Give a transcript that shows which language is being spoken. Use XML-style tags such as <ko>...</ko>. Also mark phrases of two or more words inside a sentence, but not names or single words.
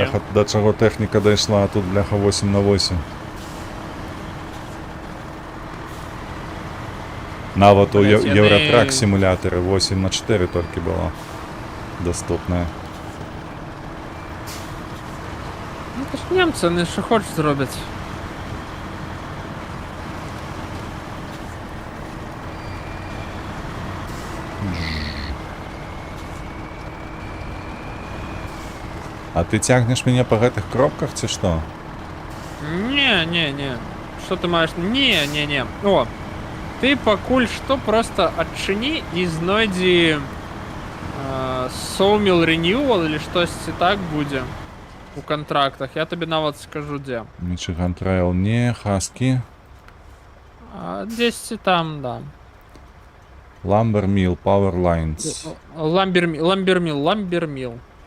<be>бляха, да чаго тэхніка дайшла, а тут, бляха, 8/8. Нават у Блядь, яны- Евротрак симулятары 8/4 толькі было доступнае. Ну то ж немцы,</be> <uk>вони що хочуть зроблять.</uk> <be>А ты цягнеш мяне па гэтых кропках ці што? Не. Что ты маешь? Не. О, ты пакуль что просто адчыни і знойдзі Sawmill Renewal или штосьці так будзе у контрактах. Я табе нават скажу дзе. Мічиган Трейл не, Хаскі. Дзесьці там, да. Ламбер Міл, Power Lines. Ламберміл.</be>